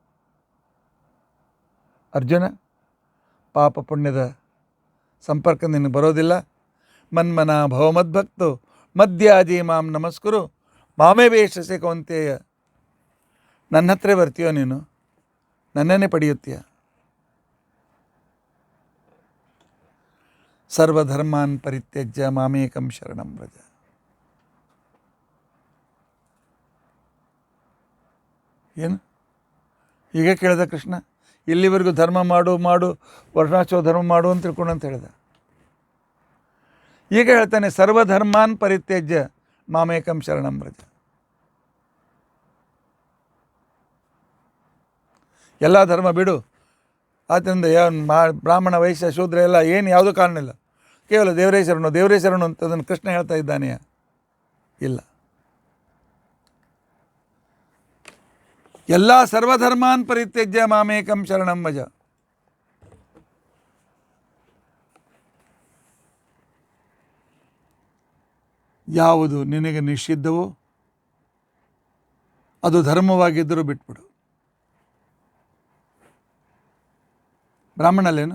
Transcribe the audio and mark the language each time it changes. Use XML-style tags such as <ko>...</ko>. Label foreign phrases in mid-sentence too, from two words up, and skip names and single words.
<kn>ಅರ್ಜುನ, ಪಾಪ ಪುಣ್ಯದ ಸಂಪರ್ಕ ನಿನಗೆ ಬರೋದಿಲ್ಲ.</kn> <sa>ಮನ್ಮನ ಭವಮದ್ಭಕ್ತು ಮಧ್ಯಾಜಿ ಮಾಂ ನಮಸ್ಕುರು ಮಾಮೇ ವೇಷಸೆ ಕೌಂತೆಯ.</sa> <kn>ನನ್ನ ಹತ್ರ ಬರ್ತೀಯೋ ನೀನು, ನನ್ನನ್ನೇ ಪಡೆಯುತ್ತೀಯ.</kn> <sa>ಸರ್ವಧರ್ಮಾನ್ ಪರಿತ್ಯಜ್ಯ ಮಾಮೇಕಂ ಶರಣಂ ವ್ರಜ.</sa> <kn>ಏನು ಈಗ ಕೇಳಿದ ಕೃಷ್ಣ? ಇಲ್ಲಿವರೆಗೂ ಧರ್ಮ ಮಾಡು ಮಾಡು ವರ್ಣಾಶ್ರಮ ಧರ್ಮ ಮಾಡು ಅಂತ ತಿಳ್ಕೊಂಡು ಅಂತ ಹೇಳಿದ. ಈಗ ಹೇಳ್ತಾನೆ</kn> <sa>ಸರ್ವಧರ್ಮಾನ್ ಪರಿತ್ಯಜ್ಯ ಮಾಮೇಕಂ ಶರಣಂ ವ್ರಜ.</sa> <kn>ಎಲ್ಲ ಧರ್ಮ ಬಿಡು, ಆದ್ದರಿಂದ ಬ್ರಾಹ್ಮಣ ವೈಶ್ಯ ಶೂದ್ರ ಎಲ್ಲ ಏನು ಯಾವುದೂ ಕಾರಣ ಇಲ್ಲ, ಕೇವಲ ದೇವರೇ ಶರಣು ದೇವರೇ ಶರಣು ಅಂತ ಅದನ್ನು ಕೃಷ್ಣ ಹೇಳ್ತಾ ಇದ್ದಾನೆಯಾ? ಇಲ್ಲ.</kn> <sa>ಎಲ್ಲ ಸರ್ವಧರ್ಮಾನ್ ಪರಿತ್ಯಜ್ಯ ಮಾಮೇಕಂ ಶರಣಂ ವ್ರಜ.</sa> <kn>ಯಾವುದು ನಿನಗೆ ನಿಷಿದ್ಧವೋ ಅದು ಧರ್ಮವಾಗಿದ್ದರೂ ಬಿಟ್ಬಿಡು. ಬ್ರಾಹ್ಮಣಲ್ಲೇನು?</kn>